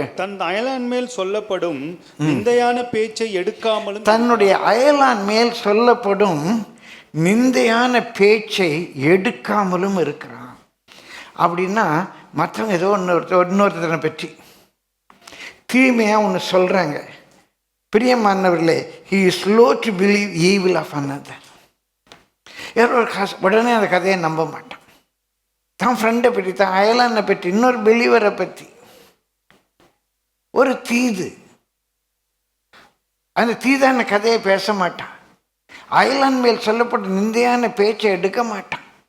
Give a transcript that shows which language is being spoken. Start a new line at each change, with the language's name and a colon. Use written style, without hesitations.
Tamil: தன் அயலான் மேல் சொல்லப்படும் நிந்தையான பேச்சை எடுக்காமலும், தன்னுடைய அயலான் மேல் சொல்லப்படும் நிந்தையான பேச்சை எடுக்காமலும் இருக்கிறான். அப்படின்னா மற்றவங்க ஏதோ இன்னொருத்தனை பற்றி தீமையாக ஒன்று சொல்கிறாங்க. பிரியமானவர்களே,
English: he is slow to believe evil of another.
Tamil: உடனே அந்த கதையை நம்ப மாட்டான். தான் ஃப்ரெண்டை பற்றி, தான் அயலானை பற்றி, இன்னொரு பிலீவரை பற்றி ஒரு தீது, அந்த தீதான கதையை பேச மாட்டான். அயலான் மேல் சொல்லப்பட்ட நிந்தையான பேச்சை எடுக்க மாட்டான்.